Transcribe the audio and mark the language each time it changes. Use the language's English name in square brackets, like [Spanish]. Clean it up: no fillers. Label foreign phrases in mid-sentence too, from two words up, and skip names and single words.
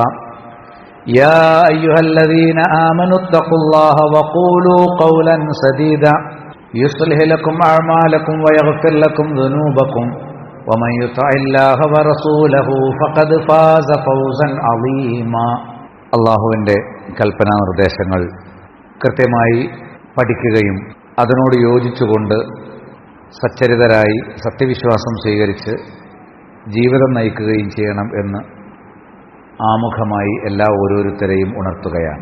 [Arabic] يا أيها الذين آمنوا اتقوا الله وقولوا قولا سديدا يصلح لكم أعمالكم ويغفر لكم ذنوبكم ومن يطع الله ورسوله فقد فاز فوزا عظيما. [Malayalam] അള്ളാഹുവിൻ്റെ കൽപ്പനാ നിർദ്ദേശങ്ങൾ കൃത്യമായി പഠിക്കുകയും അതിനോട് യോജിച്ചുകൊണ്ട് സച്ചരിതരായി സത്യവിശ്വാസം സ്വീകരിച്ച് ജീവിതം നയിക്കുകയും ചെയ്യണം എന്ന് ആമുഖമായി എല്ലാ ഓരോരുത്തരെയും ഉണർത്തുകയാണ്.